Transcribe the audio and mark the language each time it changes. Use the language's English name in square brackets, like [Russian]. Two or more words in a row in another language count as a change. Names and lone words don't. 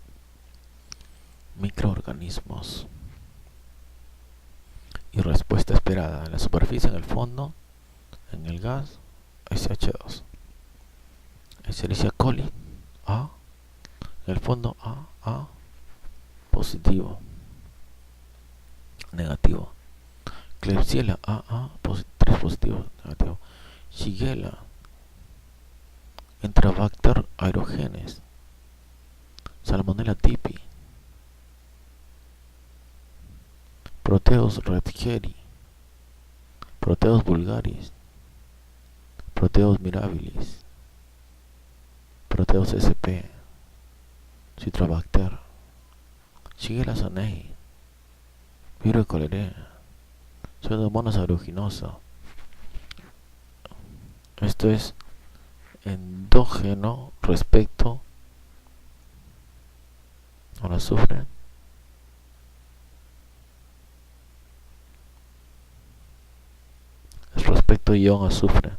[Spanish] Microorganismos y respuesta esperada en la superficie, en el fondo, en el gas, SH2. Escherichia coli, A, en el fondo A, positivo, negativo. Klebsiella AA, 3 positivo, negativo. Shigella, Enterobacter aerogenes. Salmonella typhi. Proteus redgeri, Proteus vulgaris, Proteus mirabilis, Proteus sp, Citrobacter, Shigella sonnei, Vibrio cholerae, Pseudomonas aeruginosa. Esto es endógeno respecto al azufre. Es respecto a ion azufre.